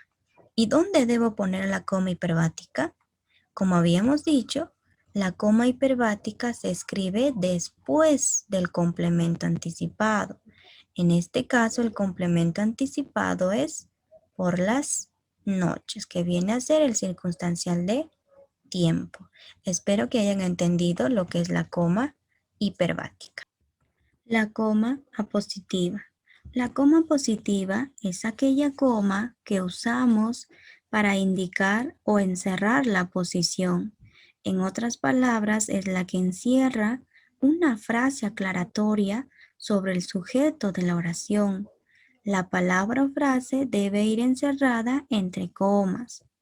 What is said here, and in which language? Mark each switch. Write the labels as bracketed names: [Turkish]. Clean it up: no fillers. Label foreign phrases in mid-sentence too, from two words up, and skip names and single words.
[Spanish] ¿Y dónde debo poner la coma hiperbática? Como habíamos dicho, la coma hiperbática se escribe después del complemento anticipado. En este caso, el complemento anticipado es por las noches, que viene a ser el circunstancial de tiempo. Espero que hayan entendido lo que es la coma hiperbática. La coma apositiva. La coma positiva es aquella coma que usamos para indicar o encerrar la posición. En otras palabras, es la que encierra una frase aclaratoria sobre el sujeto de la oración. La palabra o frase debe ir encerrada entre comas.